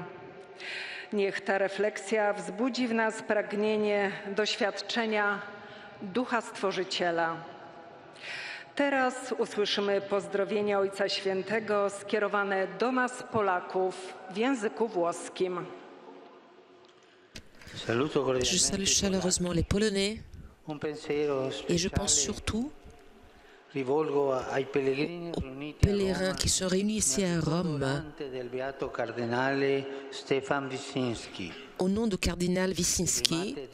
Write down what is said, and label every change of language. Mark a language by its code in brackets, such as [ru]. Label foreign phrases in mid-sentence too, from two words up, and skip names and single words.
[pl] Niech ta refleksja wzbudzi w nas pragnienie doświadczenia Ducha Stworzyciela. Teraz usłyszymy pozdrowienia Ojca Świętego skierowane do nas, Polaków, w języku włoskim. [fr] Je salue chaleureusement les Polonais et je pense surtout aux pèlerins qui sont réunis ici à Rome au nom du cardinal Wyszynski.